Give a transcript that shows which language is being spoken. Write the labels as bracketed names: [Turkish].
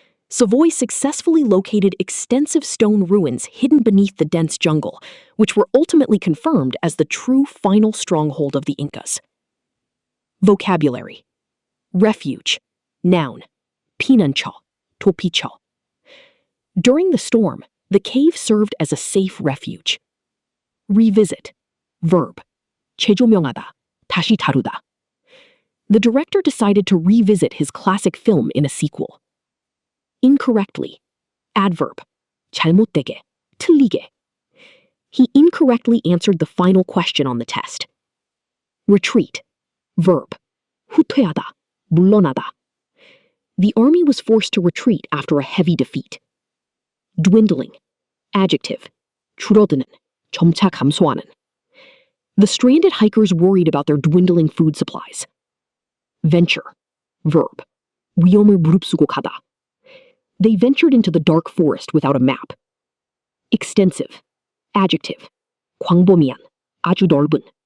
[English] Savoy successfully located extensive stone ruins hidden beneath the dense jungle, which were ultimately confirmed as the true final stronghold of the Incas. Vocabulary. Refuge. Noun. [Korean] 피난처, 도피처. [English] During the storm, the cave served as a safe refuge. Revisit. Verb. [Korean] 재조명하다, 다시 다루다. [English] The director decided to revisit his classic film in a sequel. Incorrectly. Adverb. [Korean] 잘못되게, 틀리게. [English] He incorrectly answered the final question on the test. Retreat. Verb. [Korean] 후퇴하다, 물러나다. [English] The army was forced to retreat after a heavy defeat. Dwindling. Adjective. [Korean] 줄어드는, 점차 감소하는. [English] The stranded hikers worried about their dwindling food supplies. Venture. Verb. [Korean] 위험을 무릅쓰고 가다. [English] They ventured into the dark forest without a map. Extensive. Adjective. [Korean] 광범위한, 아주 넓은.